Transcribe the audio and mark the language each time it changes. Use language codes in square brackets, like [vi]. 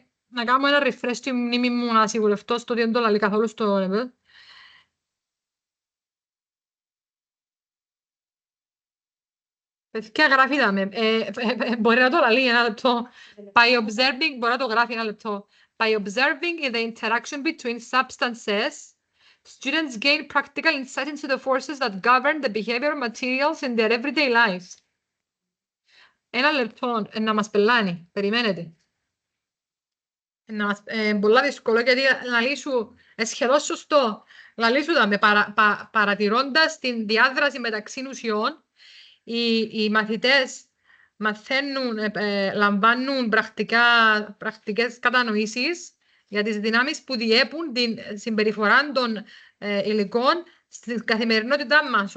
[el] Να κάνω ένα refresh στη μνήμη μου να σιγουρευτώ στο ότι δεν το λέει καθόλου στο level. Παιδιά, γράφει δάμε. Μπορεί να το λέει ένα λεπτό. [en] By observing, [el] μπορεί να το γράφει ένα λεπτό. [en] By observing the interaction between substances, students gain practical insight into the forces that govern the behavior of materials in their everyday lives. [el] Ένα λεπτό να μας πελάνει. Περιμένετε. Πολλά δύσκολο γιατί λαλί σου σχεδόν σωστό. Λαλί σου παρατηρώντας την διάδραση μεταξύ ουσιών, οι μαθητές μαθαίνουν, λαμβάνουν πρακτικές κατανοήσεις για τις δυνάμεις που διέπουν την συμπεριφορά των υλικών στην καθημερινότητά μας.